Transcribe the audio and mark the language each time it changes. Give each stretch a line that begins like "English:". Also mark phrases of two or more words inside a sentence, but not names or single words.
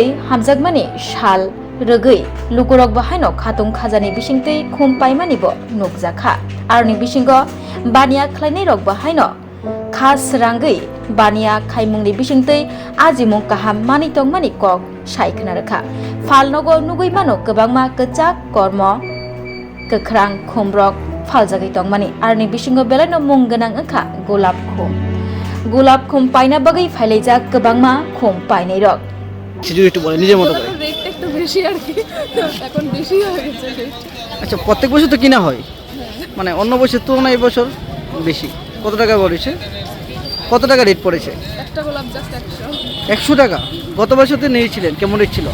Kok Borok: hamjakmani shal rugai lukurok bahaino khatung khajani bisingtui khum paimanibo nukjakha arni bisingo baniya khlainai rok bahaino khas rangai baniya khaimungni bisingtui ajimung kaham manitong mani kok saikhna rakha phalnogo nugui mano kwbangma kwchak kormo kwkrang khumrok phaljagai tongmani arni bisingo belaino mung ganang angkha gulab khum paina bagai phailajak kwbangma khum painai rok
Bangla: কিছু একটু বলে নিজের মতো করে। রেটটা একটু বেশি আর কি, এখন বেশি হয়ে গেছে রেট। আচ্ছা, প্রত্যেক বছর তো কিনা হয়, মানে অন্য বছর তুলনায় এই বছর বেশি। কত টাকা পড়েছে, কত টাকা রেট পড়েছে? একটা গোলাপ জাস্ট 100। 100 টাকা। গত বছর তো নিয়েছিলেন, কেমন রেট ছিল?